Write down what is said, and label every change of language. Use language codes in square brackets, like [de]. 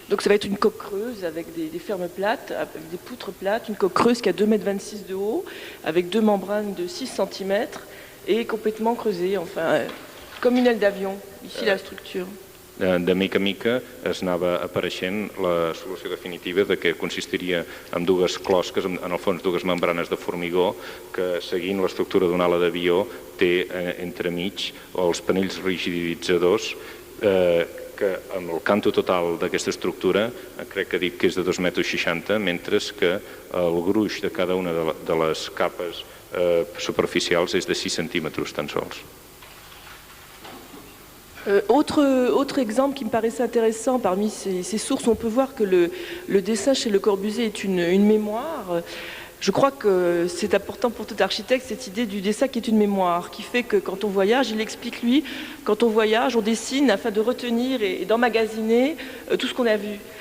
[fr] Donc ça va être une coque creuse avec des fermes plates, avec des poutres plates, une coque creuse qui a 2,26 m de haut, avec deux membranes de 6 cm et complètement creusée, enfin, comme une aile d'avion. Ici la structure. [ca] De mica en mica es anava apareixent la solució definitiva de que consistiria en dues closques, en el fons dues membranes de formigó que seguint l'estructura d'una ala d'avió té entremig els panells rigiditzadors que amb el canto total d'aquesta estructura crec que dic que és de 2,60 m, mentre que el gruix de cada una de les capes superficials és de 6 centímetres tan sols. [fr] Autre exemple qui me paraissait intéressant parmi ces sources, on peut voir que le dessin chez Le Corbusier est une mémoire. Je crois que c'est important pour tout architecte, cette idée du dessin qui est une mémoire, qui fait que quand on voyage, il explique lui, quand on voyage, on dessine afin de retenir et d'emmagasiner tout ce qu'on a vu.